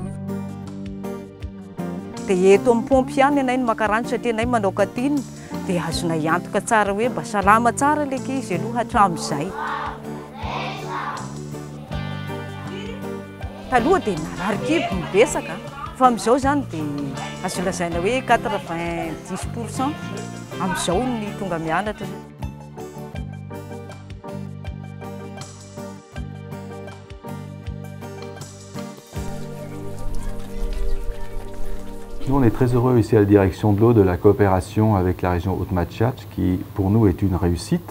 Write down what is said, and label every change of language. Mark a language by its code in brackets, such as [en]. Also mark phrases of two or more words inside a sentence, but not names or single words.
[mg] Dia eto amin'ny pompy ihany anay no maka rano satria anay manao katiny dia azonay antoka tsara hoe mba salama tsara ilay izy aloha hatramin'izay. Taloha dia narary kibo mibesaka fa amin'izao zany dia azo lazaina hoe 90% amin'izao ny tonga mianatra. [fr] Nous, on est très heureux ici à la direction de l'eau de la coopération avec la région Haute-Matchiach qui, pour nous, est une réussite.